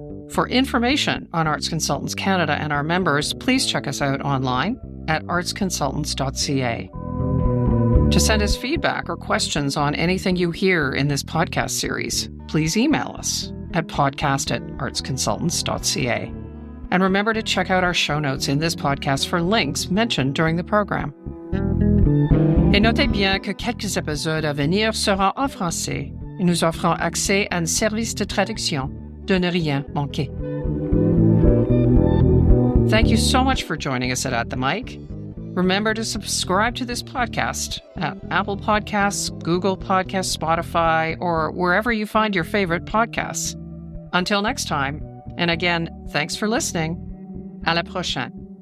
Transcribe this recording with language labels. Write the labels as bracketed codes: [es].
[en] For information on Arts Consultants Canada and our members, please check us out online at artsconsultants.ca. To send us feedback or questions on anything you hear in this podcast series, please email us at podcast@artsconsultants.ca. And remember to check out our show notes in this podcast for links mentioned during the program. [fr] Et notez bien que quelques épisodes à venir seront en français et nous offrons accès à un service de traduction de ne rien manquer. [en] Thank you so much for joining us at the Mic. Remember to subscribe to this podcast at Apple Podcasts, Google Podcasts, Spotify, or wherever you find your favorite podcasts. Until next time, and again, thanks for listening. [fr] À la prochaine.